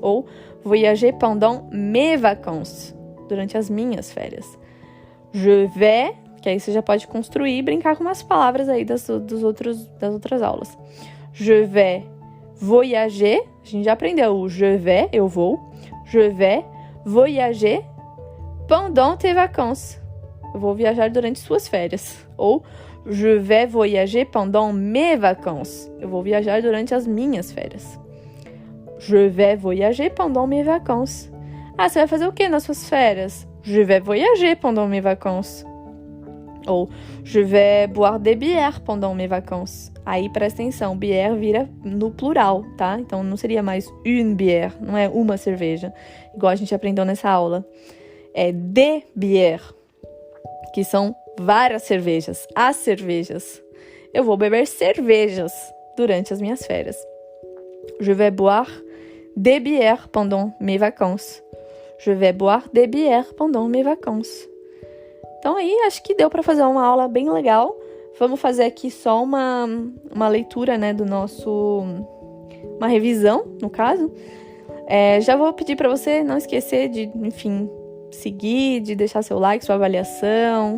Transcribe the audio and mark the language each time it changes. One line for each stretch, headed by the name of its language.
French: Ou voyager pendant mes vacances.
Portuguese: Durante as minhas férias.
French: Je vais,
Portuguese: que aí você já pode construir e brincar com umas palavras aí das outras aulas.
French: Je vais voyager.
Portuguese: A gente já aprendeu o
French: je vais,
Portuguese: eu vou.
French: Je vais voyager pendant tes vacances.
Portuguese: Eu vou viajar durante suas férias.
French: Ou je vais voyager pendant mes vacances.
Portuguese: Eu vou viajar durante as minhas férias.
French: Je vais voyager pendant mes vacances.
Portuguese: Ah, você vai fazer o que nas suas férias?
French: Je vais voyager pendant mes vacances. Ou je vais boire des bières pendant mes vacances.
Portuguese: Aí presta atenção, bière vira no plural, tá? Então não seria mais
French: une bière,
Portuguese: não é uma cerveja, igual a gente aprendeu nessa aula. É
French: des bières,
Portuguese: que são várias cervejas, as cervejas. Eu vou beber cervejas durante as minhas férias.
French: Je vais boire des bières pendant mes vacances. Je vais boire des bières pendant mes vacances.
Portuguese: Então aí, acho que deu para fazer uma aula bem legal. Vamos fazer aqui só uma leitura, né, do nosso... Uma revisão, no caso. Já vou pedir para você não esquecer de, enfim, seguir, de deixar seu like, sua avaliação.